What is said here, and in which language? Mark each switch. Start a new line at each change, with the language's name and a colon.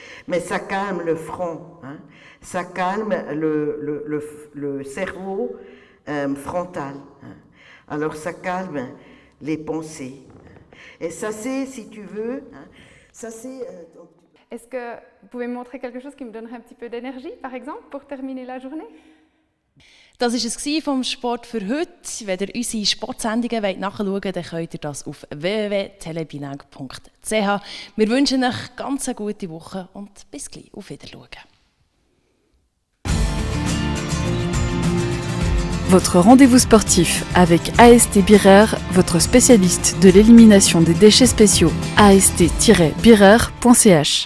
French: Mais ça calme le front. Hein? Ça calme le cerveau frontal. Hein? Alors ça calme les pensées. Et ça c'est, si tu veux, hein, ça c'est... Est-ce que vous pouvez me montrer quelque chose qui me donnerait un petit peu d'énergie, par exemple, pour terminer la journée?
German: Das war es vom Sport für heute. Wenn ihr unsere Sportsendungen nachschauen wollt, dann könnt ihr das auf www.telebinag.ch. Wir wünschen euch ganz eine gute Woche und bis gleich. Auf Wiedersehen.
French: Votre rendez-vous sportif avec AST Birer, votre spécialiste de l'élimination des déchets spéciaux. ast-birer.ch